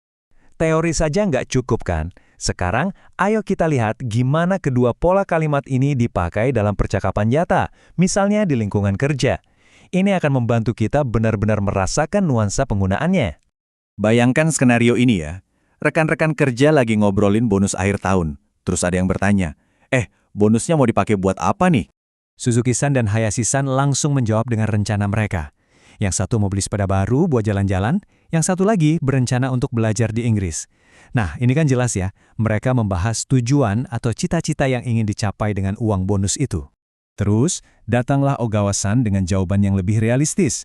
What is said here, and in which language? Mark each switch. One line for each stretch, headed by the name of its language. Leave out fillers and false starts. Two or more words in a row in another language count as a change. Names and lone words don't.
Indonesian: Teori saja nggak cukup kan? Sekarang, ayo kita lihat gimana kedua pola kalimat ini dipakai dalam percakapan nyata, misalnya di lingkungan kerja. Ini akan membantu kita benar-benar merasakan nuansa penggunaannya. Bayangkan skenario ini ya. Rekan-rekan kerja lagi ngobrolin bonus akhir tahun. Terus ada yang bertanya, bonusnya mau dipakai buat apa nih? Suzuki-san dan Hayashi-san langsung menjawab dengan rencana mereka. Yang satu mau beli sepeda baru buat jalan-jalan, yang satu lagi berencana untuk belajar di Inggris. Nah, ini kan jelas ya, mereka membahas tujuan atau cita-cita yang ingin dicapai dengan uang bonus itu. Terus, datanglah Ogawa-san dengan jawaban yang lebih realistis.